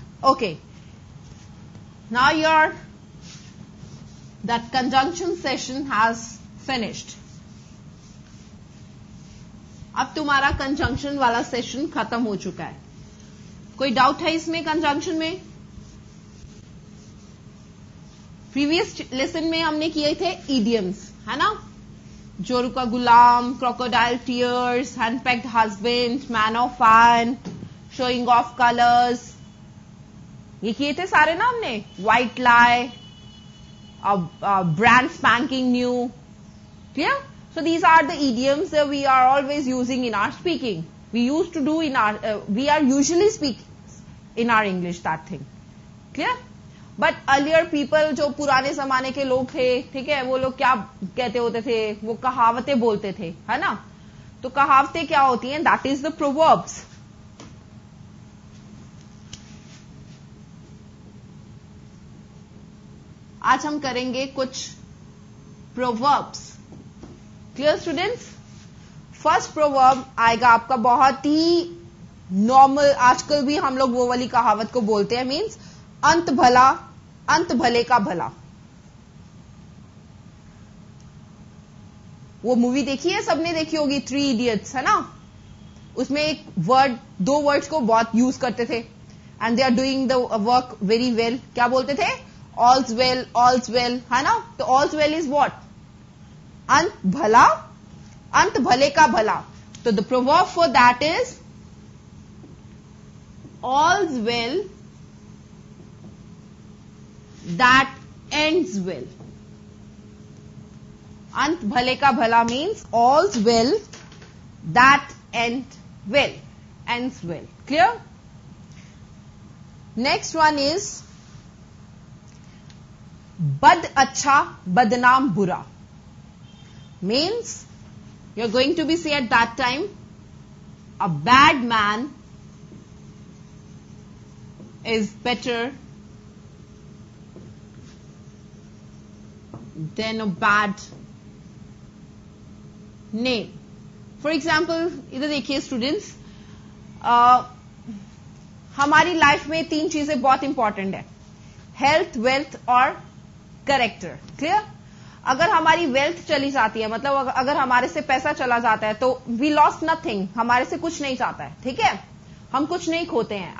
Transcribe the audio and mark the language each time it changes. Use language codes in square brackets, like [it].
[en] Okay, now your that conjunction session has finished. [hi] अब तुम्हारा conjunction वाला सेशन खत्म हो चुका है। कोई डाउट है इसमें कंजंक्शन में? प्रीवियस लेसन में हमने किए थे इडियम्स, है ना? जोरू का गुलाम, crocodile tears, हैंडपेक्ड husband, man of iron, showing off colours, ये किए थे सारे ना हमने। [en] White lie, brand spanking new. Clear? So these are the idioms that we are always using in our speaking. We used to do in our, we are usually speaking in our English that thing. Clear? But earlier people [hi] जो पुराने जमाने के लोग थे, ठीक है, वो लोग क्या कहते होते थे? वो कहावतें बोलते थे, है ना? तो कहावतें क्या होती हैं? [en] That is the proverbs. [hi] आज हम करेंगे कुछ proverbs. Clear students? First proverb आएगा आपका बहुत ही नॉर्मल, आजकल भी हम लोग वो वाली कहावत को बोलते हैं, मींस अंत भला, अंत भले का भला। वो मूवी देखी है, सबने देखी होगी, 3 इडियट्स, है ना? उसमें एक वर्ड, 2 वर्ड्स को बहुत यूज करते थे, [en] And they are doing the work very well. [hi] क्या बोलते थे? [en] all's well, है ना? तो all's well is what? [hi] अंत भला, अंत भले का भला। [en] तो the proverb for that is all's well that ends well. [hi] अंत भले का भला [en] means all's well that ends well. Clear? Next one is [hi] बद अच्छा बदनाम बुरा, [en] means you're going to be say at that time a bad man is better than a bad name. For example, [hi] इधर देखिए स्टूडेंट्स, हमारी life में 3 चीजें बहुत इंपॉर्टेंट है, हेल्थ, वेल्थ और कैरेक्टर। क्लियर? अगर हमारी वेल्थ चली जाती है, मतलब अगर हमारे से पैसा चला जाता है, तो [en] we lost nothing, [hi] हमारे से कुछ नहीं जाता है, ठीक है, हम कुछ नहीं खोते हैं.